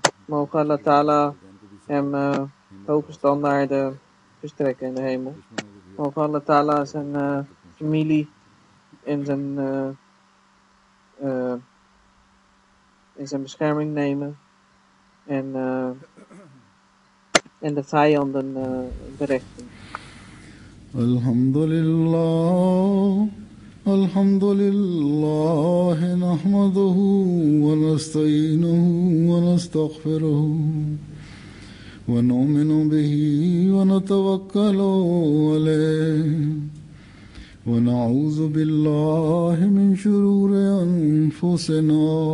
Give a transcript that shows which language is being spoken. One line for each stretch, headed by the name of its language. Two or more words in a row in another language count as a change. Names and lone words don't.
Dutch: Mogen Allah Ta'ala hem hoge standaarden verstrekken in de hemel. Mogen Allah Ta'ala zijn familie in zijn bescherming nemen. En de vijanden berechten.
Arabic: الحمد لله، نحمده ونستعينه ونستغفره. ونؤمن به ونتوكل عليه ونعوذ بالله من شرور أنفسنا